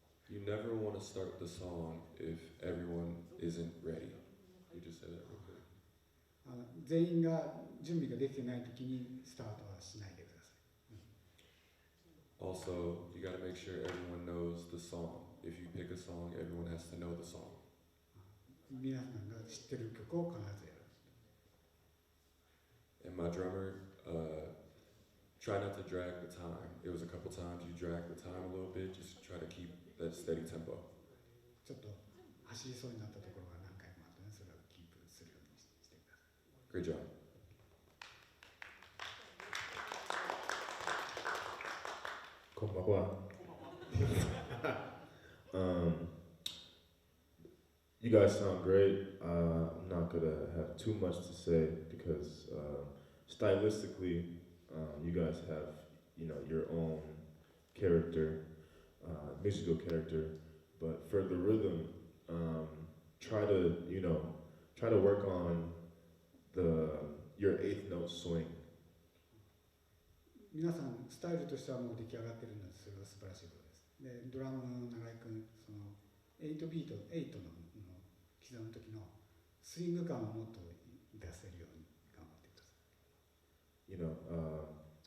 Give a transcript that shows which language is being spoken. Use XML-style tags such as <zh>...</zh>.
<en>You never want to start the song if everyone isn't ready. You just said that real quick.</en> <ja>全員が準備ができてないときにスタートはしないでください。</ja> <en>Also, you got to make sure everyone knows the song. If you pick a song, everyone has to know the song.</en> <ja>皆さんが知ってる曲を必ずやる。</ja> <en>And my drummer, try not to drag the time. It was a couple times you drag the time a little bit. Just try to keep that steady tempo.</en> <ja>ちょっと走りそうになったところが何回もあったので、それをキープするようにしてください。</ja> <en>Great job. Konbanwa. You guys sound great. I'm not gonna have too much to say because stylistically, you guys have, your own character, musical character. But for the rhythm, try to work on your eighth note swing.</en> <ja>皆さんスタイルとしてはもう出来上がってるので、それは素晴らしいことです。で、ドラムの長井君、その8ビート、8の刻む時のスイング感をもっと出せるように頑張ってください。</ja>